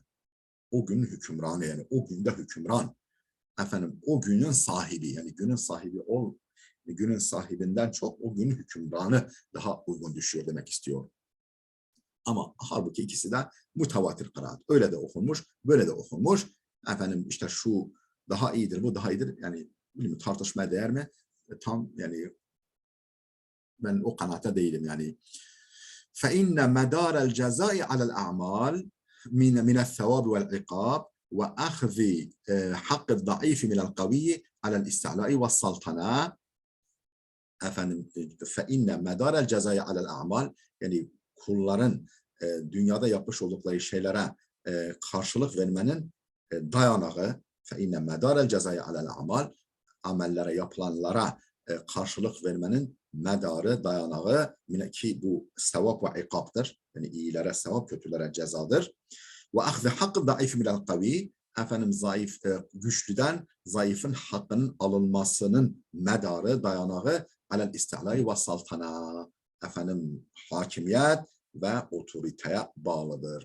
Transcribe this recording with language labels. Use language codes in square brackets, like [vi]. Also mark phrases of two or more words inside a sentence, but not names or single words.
[tr] O günün hükümranı, yani o günde hükümran. Efendim o günün sahibi, yani günün sahibi günün sahibinden çok o günün hükümranı daha uygun düşüyor demek istiyor. Ama halbuki ikisi de mutavatir kıraat. Öyle de okunmuş, böyle de okunmuş. Efendim işte şu daha iyidir, bu daha iyidir. Yani bilmiyorum, tartışmaya değer mi? Tam yani ben o kanaate değilim yani. [ar] فَاِنَّ مَدَارَ الْجَزَاءِ عَلَى الْاَعْمَالِ مِنَ الثَّوَابِ وَالْعِقَابِ وَأَخْذِ حَقِّ الضَّعِيفِ مِنَ الْقَوِيِّ عَلَى الْاِسْتِعْلَاءِ وَالسَّلْطَنَةِ. Efendim فَاِنَّ مَدَارَ الْجَزَاءِ عَلَى الْاَعْمَالِ, [tr] yani kulların dünyada yapmış oldukları şeylere karşılık vermenin dayanağı, [ar] فَاِنَّ مَدَارَ الْجَزَاءِ عَلَى الْاَعْمَالِ, [tr] amellere, yapılanlara karşılık vermenin medarı, dayanağı ki bu sevap ve ikaptır. Yani iyilere sevap, kötülere cezadır. [ar] وأخذ حق الضعيف من القوي, [tr] efendim zayıf, güçlüden zayıfın hakkının alınmasının medarı, dayanağı [ar] على الاستعلاء والسلطنة, [tr] efendim hakimiyet ve otoriteye bağlıdır.